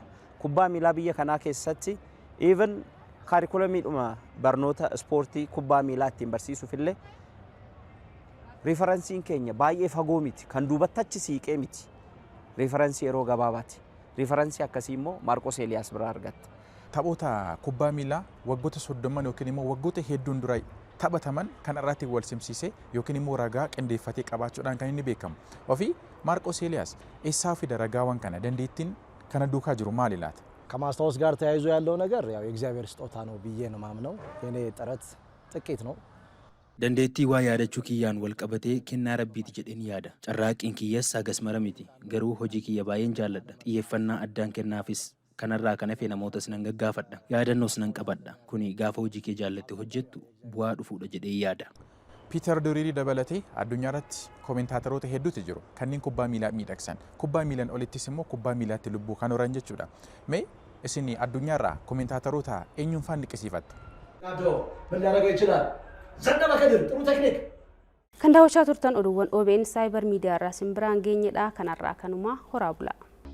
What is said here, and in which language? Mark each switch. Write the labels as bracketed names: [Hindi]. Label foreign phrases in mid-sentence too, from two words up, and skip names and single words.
[Oromo] Kubbaa miilaa biyya kanaa keessatti even kaarikulamiidhuma barnoota ispoortii kubbaa miilaa ittiin barsiisuufillee referensiin keenya baay'ee fagoo miti kan duubatti achi siiqee miti referensii yeroo gabaabaati referensii akkasii immoo Maarqos Eeliyaas biraa argatte. Taphoota kubbaa miilaa waggoota 30 yookiin immoo waggoota hedduun dura taphataman kan irratti wal simsiisee yookiin immoo ragaa qindeeffatee qabaachuudhaan kan inni beekamu. Ofii Maarqos Eeliyaas eessaa fida ragaawwan kana dandeettiin kana duukaa jiru maali laata? [Amharic] ከማስታወስ ጋር ተያይዞ ያለው ነገር ያው የእግዚአብሔር ስጦታ ነው ብዬ ነው ማምነው። የኔ ጥረት ጥቂት ነው። [Oromo] Dandeettii waa yaadachuu kiyyaan wal qabatee kennaa rabbiiti jedheen yaada. Carraaqqiin kiyyas hagas mara miti. Garuu hojii kiyya baay'een jaalladha. Xiyyeeffannaa addaan kennaafis kanarraa kan hafe namootas nan gaggaafadha. Yaadannoos nan qabadha. Kuni gaafa hojii kee jaallatte hojjettu bu'aa dhufuudha jedhee yaada. Piiter Duriirii dabalatee addunyaa irratti kommentaataroota hedduutu jiru. Kanneen kubbaa miilaa miidhagsan. Kubbaa miilaan olittis immoo kubbaa miilaatti lubbuu kan horan jechuudha. Mee isin addunyaarraa kommentaataroota eenyuun faan dinqisiifattu? [Amharic] ጋዶ ምን ሊያደርገው ይችላል? ዘነበ ከድር ጥሩ ቴክኒክ [Oromo] kan daawwachaa turtan oduuwwan OBN Cyber Media irraa simbiraan geenyedha kanarraa kanuma horaa bulaa.